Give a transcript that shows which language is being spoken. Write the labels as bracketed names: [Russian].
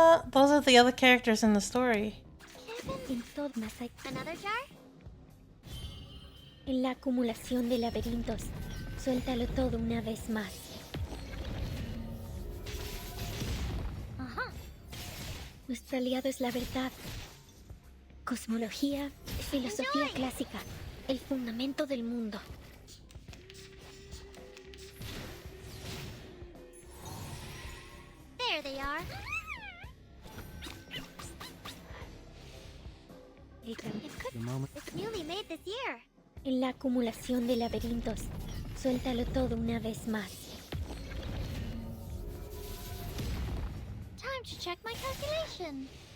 [English] Those are the other characters in the story. ¿Another jar? [Spanish] En la acumulación de laberintos, suéltalo todo una vez más. Ajá. Nuestro aliado es la verdad. Cosmología, filosofía clásica, el fundamento del mundo. [English] There they are. It's newly made this year. [Spanish] En la acumulación de laberintos, suéltalo todo una vez más. [English] to check my calculation.